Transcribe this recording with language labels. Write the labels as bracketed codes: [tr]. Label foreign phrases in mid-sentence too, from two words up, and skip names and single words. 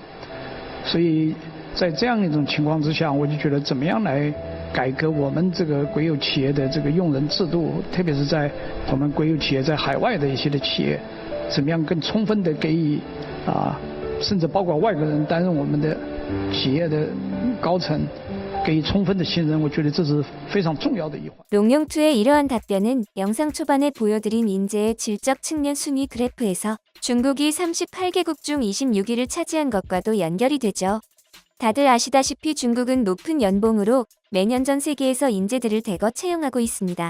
[zh] 所以在这样一种情况之下，我就觉得怎么样来改革我们这个国有企业的这个用人制度，特别是在我们国有企业在海外的一些的企业，怎么样更充分的给予甚至包括外国人担任我们的企业的高层，给予充分的信任，我觉得这是非常重要的一环。 [ko] 롱용투의 이러한 답변은 영상 초반에 보여드린 인재의 질적 측면 순위 그래프에서 중국이 38개국 중 26위를 차지한 것과도 연결이 되죠. 다들 아시다시피 중국은 높은 연봉으로 매년 전 세계에서 인재들을 대거 채용하고 있습니다.